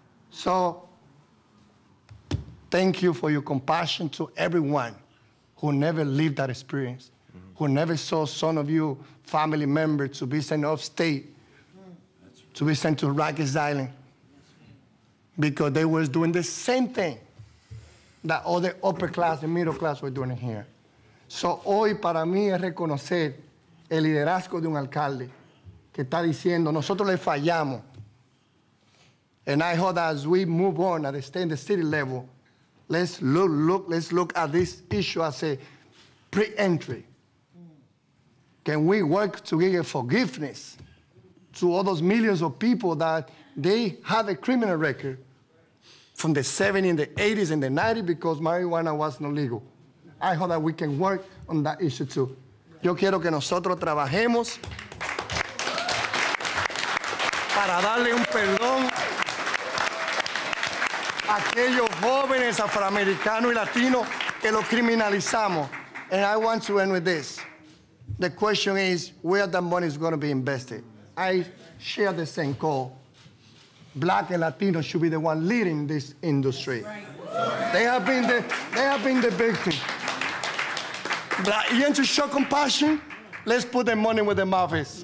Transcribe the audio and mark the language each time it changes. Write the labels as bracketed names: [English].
[English] So, thank you for your compassion to everyone who never lived that experience, who never saw some of you family members to be sent off state, to be sent to Rikers Island, because they were doing the same thing that other upper class and middle class were doing here. [Spanish] So hoy para mí es reconocer el liderazgo de un alcalde que está diciendo, nosotros le fallamos. [English] And I hope that as we move on at the state and the city level, let's look at this issue as a pre-entry. Can we work to give forgiveness to all those millions of people that they have a criminal record from the 70s, the 80s, and the 90s because marijuana was not legal? I hope that we can work on that issue too. [Spanish] Yo quiero que nosotros trabajemos para darle un perdón a aquellos jóvenes afroamericanos y latinos que lo criminalizamos. [English] And I want to end with this. The question is where the money is going to be invested. I share the same call. Black and Latino should be the one leading this industry. Right. They have been the victim. And to show compassion, let's put the money where the mouth is.